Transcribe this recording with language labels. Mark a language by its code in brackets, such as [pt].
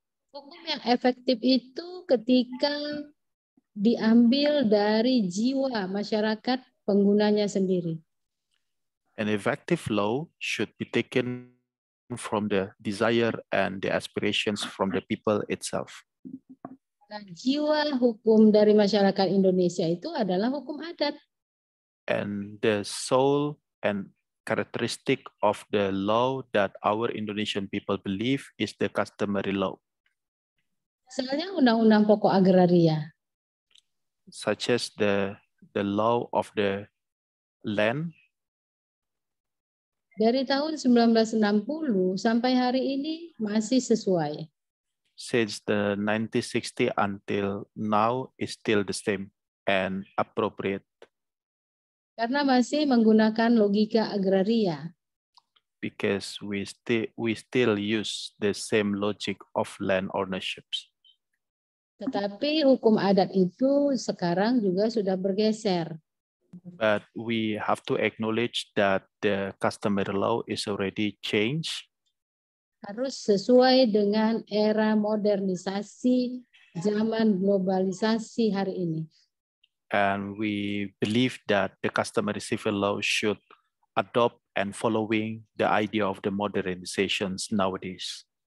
[id] hukum yang efektif itu ketika diambil dari jiwa masyarakat penggunanya sendiri. [en] an effective law should be taken from the desire and the aspirations from the people itself. [id] Nah, jiwa hukum dari masyarakat Indonesia itu adalah hukum adat. [en] And the soul and characteristic of the law that our Indonesian people believe is the customary law, [id] Misalnya Undang-Undang Pokok Agraria. [en] such as the law of the land. [id] Dari tahun 1960 sampai hari ini masih sesuai. [en] Since the 1960 until now is still the same and appropriate. [id] Karena masih menggunakan logika agraria. [en] Because we still use the same logic of land ownerships. [id] Tetapi hukum adat itu sekarang juga sudah bergeser. [en] But we have to acknowledge that the customary law is already changed. [id] Harus sesuai dengan era modernisasi zaman globalisasi hari ini. [en] And we believe that the customary civil law should adopt and following the idea of the modernizations nowadays.